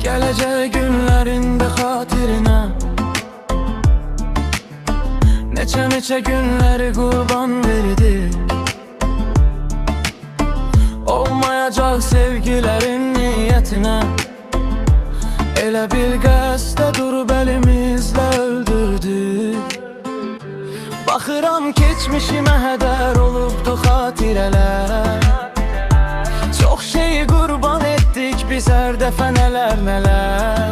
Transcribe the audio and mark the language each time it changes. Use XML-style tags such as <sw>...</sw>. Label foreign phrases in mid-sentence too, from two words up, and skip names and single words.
<tr>Gelecek günlerinde hatırına</tr> <az>Neçə günleri kurban verdi.</az> <tr>Olmayacak sevgilerin niyetine</tr> <az>Elə bir qəsdə durub əlimizlə öldürdük. Baxıram keçmişimə hədər olubdu xatirələr. Çox şeyi qurban etdik biz hər dəfə nələr.</az>